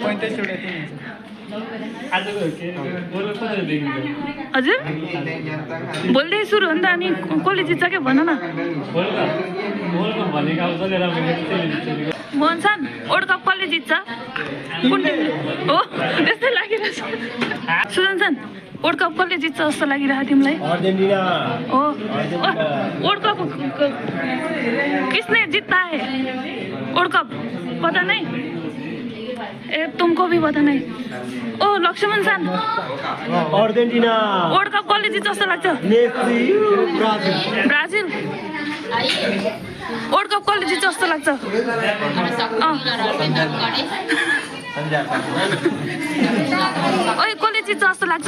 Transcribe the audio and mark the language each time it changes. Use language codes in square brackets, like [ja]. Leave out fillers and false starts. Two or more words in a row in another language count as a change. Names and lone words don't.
[ne] हजुर भोलिदेखि सुरु हो नि त अनि कसले जित्छ क्या भन न मोहनसान [hi] वर्ल्ड कप कसले जित्छ कुन टिमले हो त्यस्तै लागिरहेछ सुजनसान वर्ल्ड कप कसले जित्छ जस्तो लागिरहेको तिमीलाई हो वर्ल्ड कप किसने जीता है वर्ल्ड कप पता नहीं तुमको भी पता नहीं [ne] ओ लक्ष्मण सान अर्जेन्टिना वर्ल्ड कप कसले जित्छ जस्तो लाग्छ मेसी ब्राजिल वर्ल्ड कप कसले जित्छ जस्तो लाग्छ ओइ कसले जित्छ जस्तो लाग्छ